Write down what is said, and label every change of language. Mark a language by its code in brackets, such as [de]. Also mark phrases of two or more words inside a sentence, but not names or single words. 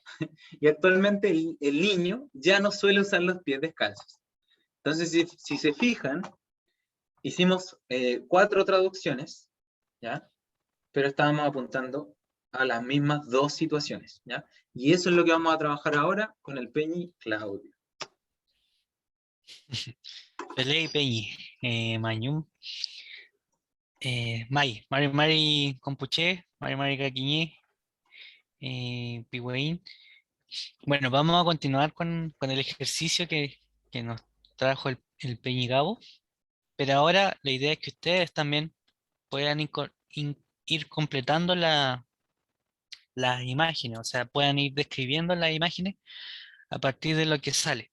[es] Y actualmente el niño ya no suele usar los pies descalzos. Entonces, si se fijan, hicimos 4 traducciones, ¿ya? Pero estábamos apuntando a las mismas 2 situaciones, ¿ya? Y eso es lo que vamos a trabajar ahora con el Peñi Claudio. [arn] Pelei Peñi, Mañum, Mari Mari Compuché, Mari Mari Caquiñé, Pigüeín. [es] Bueno, vamos a continuar con el ejercicio que nos trajo el Peñi Gabo, pero ahora la idea es que ustedes también puedan ir completando las imágenes, o sea, puedan ir describiendo las imágenes a partir de lo que sale.